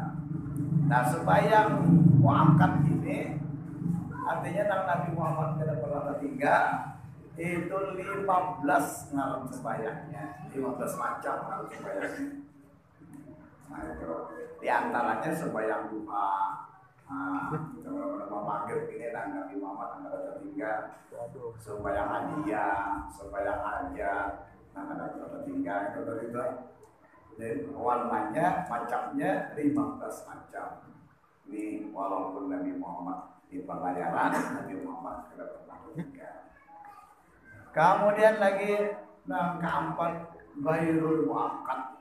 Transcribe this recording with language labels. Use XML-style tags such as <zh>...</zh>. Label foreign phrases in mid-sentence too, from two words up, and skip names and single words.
<id>Nah sembahyang muakkad ini artinya Nabi Muhammad tidak pernah tertinggal itu 15 ngalam sembahyangnya, 15 macam ngalam sembahyangnya. Nah itu diantaranya sembahyang duha, maghrib ini Nabi Muhammad tidak tertinggal, sembahyang hadiah, sembahyang hajat, tidak tertinggal itu. Dan warnanya, macamnya 15 macam. Ini walaupun Nabi Muhammad di pelayaran, Nabi Muhammad tidak pernah tertinggal. Kemudian lagi yang keempat</id> <ar>غير المؤكد.</ar>